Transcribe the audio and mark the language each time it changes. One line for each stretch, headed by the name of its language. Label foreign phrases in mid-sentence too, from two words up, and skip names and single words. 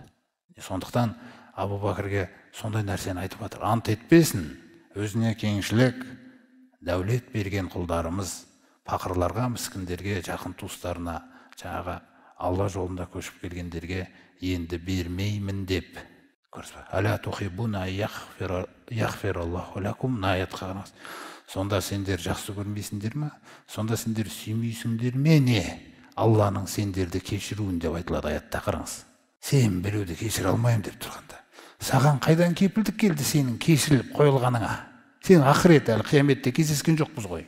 Kazakh: Сондықтан Абу Бакрге сондай нәрсені айтып жатыр. Ант етпесін, өзіне кеңшілік, дәулет берген құлдарымыз пақырларға, міскіндерге, жақын туыстарына, жаңағы Алла жолында көшіп келгендерге енді бермеймін деп.
Arabic: ألا تحبون أن يغفر الله لكم.
Kazakh: Аятқа қараңыз. Сонда сендер жақсы көрмейсіңдер ме? Сонда сендер сүймейсіңдер ме не? Алланың сендерді кешіруін деп айтылады аятта. Қараңыз. Сен біреуді кешіре алмайым деп тұрғанда, саған қайдан кепілдік келді сенің кешіріліп қойылғаныңа? Сен ақырет әлі қияметте кездескен жоқпыз ғой.